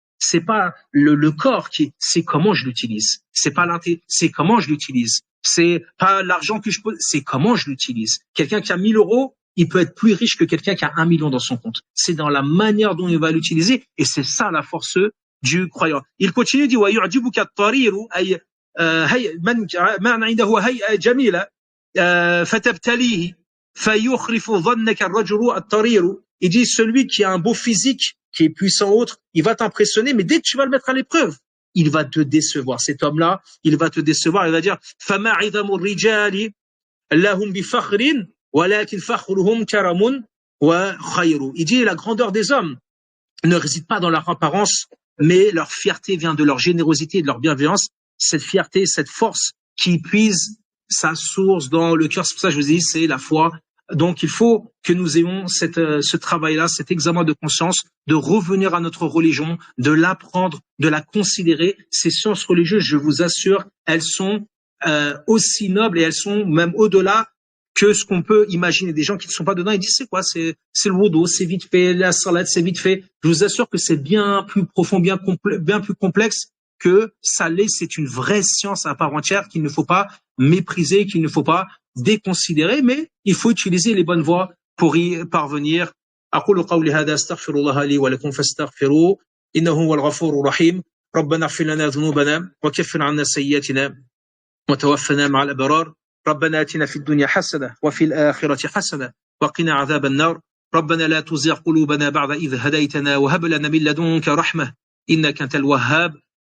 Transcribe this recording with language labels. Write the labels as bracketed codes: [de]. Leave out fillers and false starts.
[fr] C'est pas le corps c'est comment je l'utilise. C'est pas c'est comment je l'utilise. C'est pas l'argent que je pose, c'est comment je l'utilise. Quelqu'un qui a 1000 euros, il peut être plus riche que quelqu'un qui a 1 million dans son compte. C'est dans la manière dont il va l'utiliser, et c'est ça la force du croyant. Il continue, dit, [ar] وَيُعْجِبُكَ الطَّرِيرُ أي من عنده هيئة جميلة فتبتليه فيخلف ظنك الرجل الطرير. [fr] Il dit, celui qui a un beau physique, qui est puissant autre, il va t'impressionner, mais dès que tu vas le mettre à l'épreuve, il va te décevoir. Cet homme-là, il va te décevoir, il va dire [ar] فَمَا عِظَمُ الرِّجَالِ لَهُمْ بِفَخْرٍ وَلَكِنْ فَخْرُهُمْ كَرَمٌ وَخَيْرٌ. [fr] Il dit, la grandeur des hommes ne réside pas dans leur apparence, mais leur fierté vient de leur générosité et de leur bienveillance. Cette fierté, cette force qui puise sa source dans le cœur. C'est pour ça que je vous dis, c'est la foi. Donc, il faut que nous ayons ce travail-là, cet examen de conscience, de revenir à notre religion, de l'apprendre, de la considérer. Ces sciences religieuses, je vous assure, elles sont aussi nobles et elles sont même au-delà que ce qu'on peut imaginer. Des gens qui ne sont pas dedans, ils disent c'est quoi? C'est le wudu, c'est vite fait, la salade, c'est vite fait. Je vous assure que c'est bien plus profond, bien plus complexe que ça l'est. C'est une vraie science à part entière qu'il ne faut pas mépriser, qu'il ne faut pas déconsidérer, mais il faut utiliser les bonnes voies pour y parvenir. [ar] أقول قولي هذا استغفر الله لي ولكم فاستغفروه إنه هو الغفور الرحيم. ربنا اغفر لنا ذنوبنا وكفر عنا سيئاتنا وتوفنا مع الأبرار. ربنا آتنا في الدنيا حسنة وفي الآخرة حسنة وقنا عذاب النار. ربنا لا تزغ قلوبنا بعد إذ هديتنا وهب لنا من لدنك رحمة إنك أنت الوهاب.